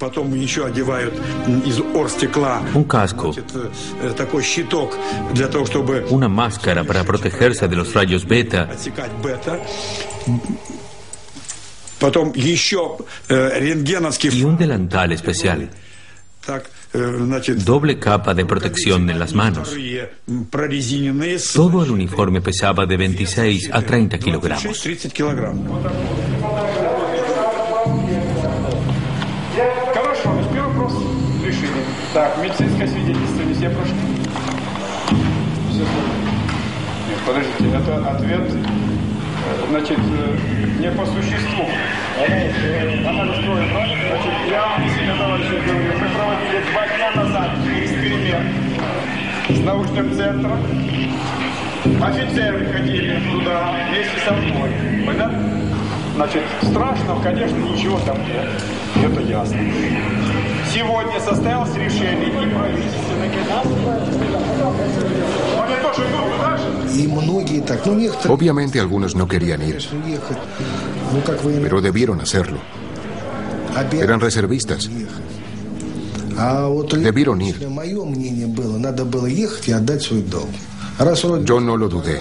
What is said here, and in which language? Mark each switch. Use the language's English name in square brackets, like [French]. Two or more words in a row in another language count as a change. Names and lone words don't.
[Spanish] Un casco, una máscara para protegerse de los rayos beta, y un delantal especial. Doble capa de protección en las manos. Todo el uniforme pesaba de 26 a 30 kilogramos. [Russian] Значит, не по существу. Анализ крови, значит, я себе, товарищи, говорю, мы проводили 2 дня назад эксперимент с научным центром. Офицеры ходили туда вместе со мной. Понятно? Значит, страшно, конечно, ничего там нет. Это ясно. Сегодня состоялось решение и правительственное. [Spanish] Obviamente algunos no querían ir, pero debieron hacerlo. Eran reservistas. Debieron ir. Yo no lo dudé.